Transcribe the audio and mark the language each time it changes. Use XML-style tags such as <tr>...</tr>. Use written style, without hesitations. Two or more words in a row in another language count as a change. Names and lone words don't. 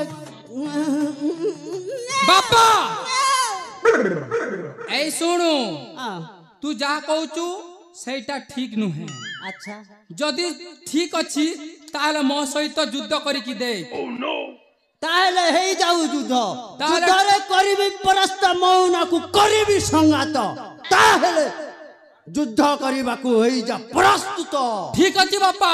<or>ବାପା ଏ ଶୁଣୁ हां ତୁ ଯା କହୁଚୁ ସେଟା ଠିକ୍ ନୁହେ अच्छा ଯଦି ଠିକ୍ ଅଛି ତାହାଲେ ମୋ ସହିତ ଯୁଦ୍ଧ କରି କି ଦେ ତାହାଲେ ହେଇ ଯାଉ ଯୁଦ୍ଧ ताहले- ଯୁଦ୍ଧରେ କରିବି ପରସ୍ତ ମଉନା କୁ କରିବି ସଙ୍ଗାତ ତାହାଲେ ଯୁଦ୍ଧ କରିବା କୁ ହେଇ ଯା ପ୍ରସ୍ତୁତ ଠିକ୍ ଅଛି ବାପା</or>